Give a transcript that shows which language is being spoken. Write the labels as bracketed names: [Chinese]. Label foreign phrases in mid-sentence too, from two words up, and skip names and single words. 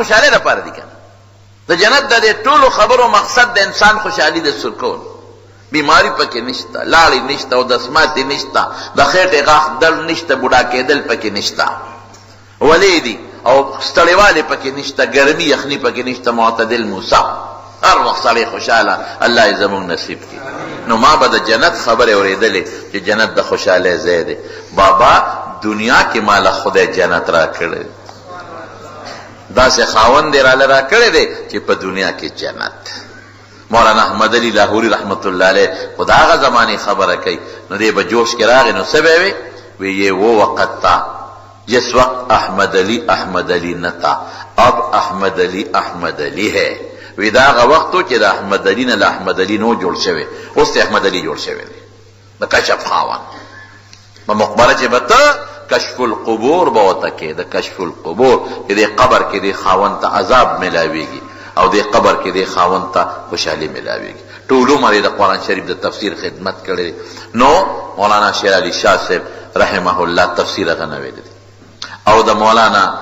[Pashto] خوشحالۍ لپاره دي کنه د جنت د دې ټولو خبرو مقصد د انسان خوشحالي د سکون بیماری پکې نشته لاړې نشته او دسماتې نشته د خېټې غاښ درد نشته بوډا کېدل پکې نشته ولی دي او ستړیوالی پکې نشته ګرمي یخني پکې نشته معتدل موسی هر وخت سړی خوشحاله الله یې زموږ نصیب کړي نو ما به د جنت خبرې اورېدلې چې جنت د خوشحالۍ ځای دی بابا دنیا کې مالا خدای جنت را کړی داسې خاوند یې راله را کړی دی چې په دنیا کې جنت مولانا احمد علی لاهوري رحمت الله علیه خو د هغه زمانې خبره کوي نو دی به جوش کې راغی نو څه به وی وی [Urdu] یہ وہ وقت تھا جس وقت احمد علی نہ تھا اب [Pashto] احمد علی ہے وی دا هغه وخت و چې د احمد علی نه له احمد علی نو جوړ شوی اوس د احمد علی جوړ شوی دی د کشف خاوند په مقبره چې به ته کشف القبور به ورته کې د کشف القبور چې د قبر کې د خاوند ته عذاب ملاویږي او د قبر کې د خاوند ته خوشحالي ملاویږي ټول عمر د قرآن شریف د تفسیر خدمت کړی نو مولانا شیر علی شاه صاحب رحمه الله تفسیر هغه نه ویلی او د مولانا